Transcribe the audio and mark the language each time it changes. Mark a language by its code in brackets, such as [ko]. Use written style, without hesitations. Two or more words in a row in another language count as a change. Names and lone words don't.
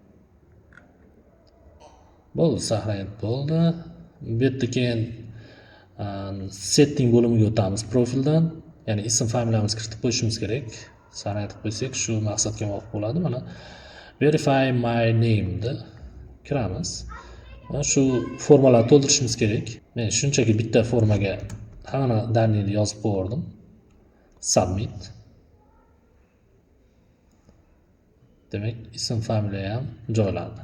[uz] Bo'ldi, saqlanib bo'ldi. Bu yerda keyin setting bo'limiga o'tamiz profildan. Ya'ni ism familiyamizni kiritib qo'yishimiz kerak. Sanaytib qo'ysak shu maqsadga muvofiq bo'ladi. Mana [en] verify my name [uz] ni kiramiz. Mana shu formalarni to'ldirishimiz kerak. Men shunchaki bitta formaga hamma daniyni yozib qo'ydim. Submit. Demak, ism familiya ham joylandi.